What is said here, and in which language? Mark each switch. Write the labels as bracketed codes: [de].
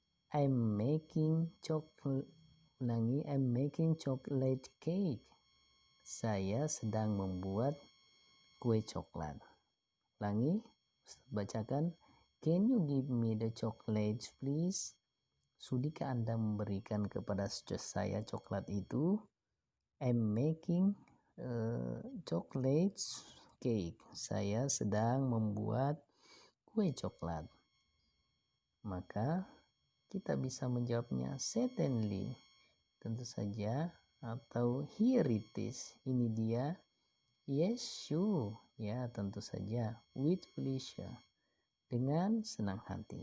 [en] I'm making chocolate cake. [id] Saya sedang membuat kue coklat. Ulangi, bacakan, [en] can you give me the chocolate please? [id] Sudikah Anda memberikan kepada saya coklat itu? [en] I'm making chocolate cake. [id] Saya sedang membuat kue coklat. Maka kita bisa menjawabnya [en] certainly, [id] tentu saja, atau [en] here it is, [id] ini dia, [en] yes sure, [id] ya tentu saja, [en] with pleasure, [id] dengan senang hati.